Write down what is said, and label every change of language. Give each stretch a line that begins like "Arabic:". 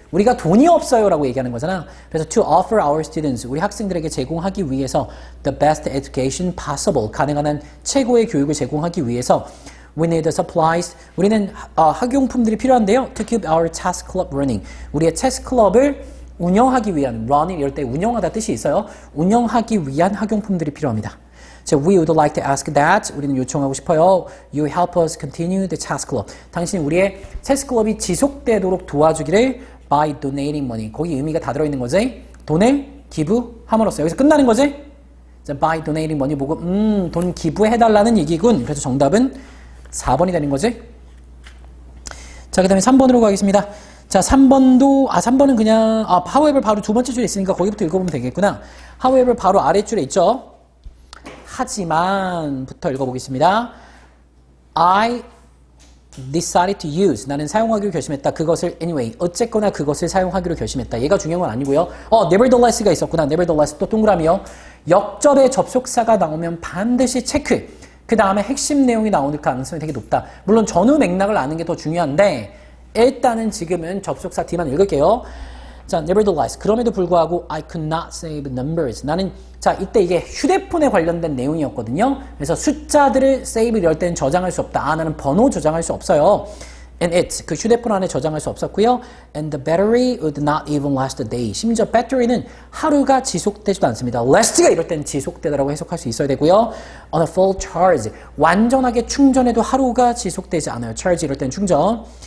Korean: 우리가 돈이 없어요 라고 얘기하는 거잖아. 그래서
English: to offer our students,
Korean: 우리 학생들에게 제공하기 위해서
English: the best education possible,
Korean: 가능한 한 최고의 교육을 제공하기 위해서
English: we need the supplies,
Korean: 우리는 학용품들이 필요한데요.
English: to keep our chess club running,
Korean: 우리의 체스 클럽을 운영하기 위한,
English: running
Korean: 이럴 때 운영하다 뜻이 있어요. 운영하기 위한 학용품들이 필요합니다.
English: So we would like to ask that,
Korean: 우리는 요청하고 싶어요.
English: You help us continue the chess club.
Korean: 당신이 우리의 체스 클럽이 지속되도록 도와주기를
English: by donating money.
Korean: 거기 의미가 다 들어있는 거지. 돈을 기부함으로써. 여기서 끝나는 거지. 자,
English: by donating money
Korean: 보고 돈 기부해달라는 얘기군. 그래서 정답은 4번이 되는 거지. 자, 그 다음에 3번으로 가겠습니다. 자, 3번은 그냥 however 바로 두 번째 줄에 있으니까 거기부터 읽어보면 되겠구나. however 바로 아랫줄에 있죠. 하지만부터 읽어보겠습니다.
English: I decided to use.
Korean: 나는 사용하기로 결심했다. 그것을
English: anyway.
Korean: 어쨌거나 그것을 사용하기로 결심했다. 얘가 중요한 건 아니고요. nevertheless가 있었구나. nevertheless 또 동그라미요. 역접의 접속사가 나오면 반드시 체크. 그 다음에 핵심 내용이 나올 가능성이 되게 높다. 물론 전후 맥락을 아는 게 더 중요한데 일단은 지금은 접속사 D만 읽을게요.
English: 자, nevertheless.
Korean: 그럼에도 불구하고
English: I could not save numbers.
Korean: 나는 자, 이때 이게 휴대폰에 관련된 내용이었거든요. 그래서 숫자들을 save 이럴 때는 저장할 수 없다. 나는 번호 저장할 수 없어요.
English: And it,
Korean: 그 휴대폰 안에 저장할 수 없었고요.
English: And the battery would not even last a day.
Korean: 심지어 배터리는 하루가 지속되지도 않습니다. last가 이럴 때는 지속되다라고 해석할 수 있어야 되고요.
English: On a full charge.
Korean: 완전하게 충전해도 하루가 지속되지 않아요. charge 이럴 때는 충전.